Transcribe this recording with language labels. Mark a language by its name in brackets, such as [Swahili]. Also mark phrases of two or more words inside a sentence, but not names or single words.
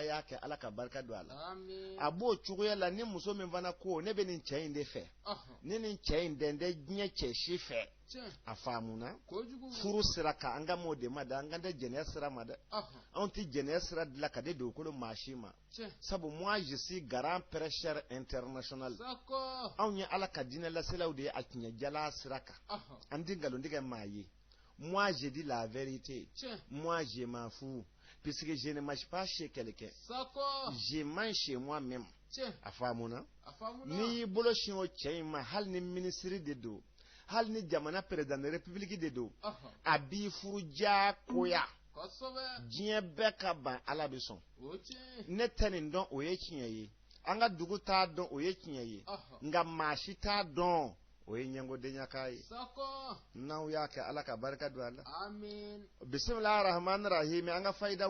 [Bambara] y'a kɛ ala ka barika don a la a b'o cogoya la ni muso min fana ko ne bɛ nin cɛ in de fɛ ni nin cɛ in dɛn tɛ diɲɛ cɛ si fɛ a faamuna furu sira kan an ka m'o de ma dɛ an ka tɛ jɛnɛya sira ma dɛ anw ti jɛnɛya sira dilan ka di dugukolo maa si ma sabu [French] moi je suis grand prêcheur international [Bambara] anw ye ala ka diinɛ laselaw de ye a tiɲɛ jala sira kan an ti nkalontigɛ maa ye [French] moi je dis la vérité moi je m'en fous puisque je ne marche pas chez quelqu'un je mange chez moi-même [Bambara] a faamuna n'i y'i bolo sin o cɛ in ma hali ni minisiri de don hali ni jamana [French] président de république [Bambara] de don a b'i furu jaakoya diɲɛ bɛɛ ka ban ala bɛ sɔn ne tɛ nin dɔn o ye tiɲɛ ye an ka dugu t'a dɔn o ye tiɲɛ ye nka maa si t'a dɔn o ye ɲɛngodenya ye n'aw y'a kɛ ala ka barika don a la [Arabic] بسم الله الرحمن الرحيم [Bambara] an ka fayida